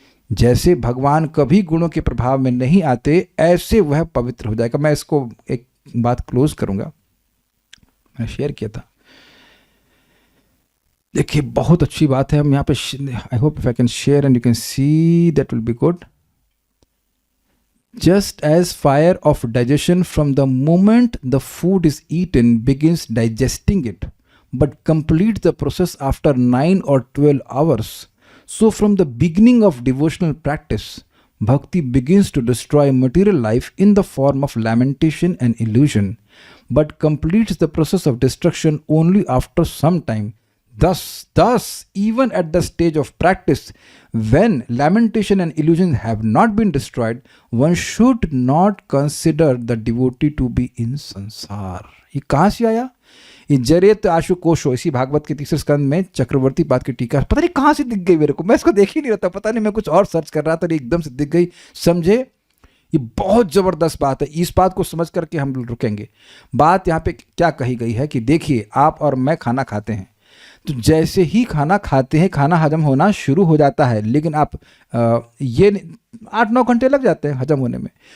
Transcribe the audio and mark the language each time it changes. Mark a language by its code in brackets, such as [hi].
[hi] जैसे भगवान कभी गुणों के प्रभाव में नहीं आते, ऐसे वह पवित्र हो जाएगा। मैं इसको एक बात क्लोज करूंगा, मैं शेयर किया था। देखिए, बहुत अच्छी बात है। हम यहाँ पे, [en] I hope if I can share and you can see, that will be good. Just as fire of digestion from the moment the food is eaten begins digesting it, but completes the process after 9 or 12 hours, so from the beginning of devotional practice, bhakti begins to destroy material life in the form of lamentation and illusion, but completes the process of destruction only after some time. Thus, even at the stage of practice, when lamentation and illusion have not been destroyed, one should not consider the devotee to be in samsara. [hi] ये कहाँ से आया? ये जरेत आशु कोशो, इसी भागवत के तीसरे स्कंद में चक्रवर्ती पाद की टीका, पता नहीं कहाँ से दिख गई मेरे को, मैं इसको देख ही नहीं रहता, पता नहीं, मैं कुछ और सर्च कर रहा था, एकदम से दिख गई। समझे, ये बहुत जबरदस्त बात है। इस बात को समझ करके हम रुकेंगे। बात यहाँ पे क्या कही गई है कि देखिए, आप और मैं खाना खाते हैं, तो जैसे ही खाना खाते हैं खाना हजम होना शुरू हो जाता है, लेकिन आप ये 8-9 घंटे लग जाते हैं हजम होने में।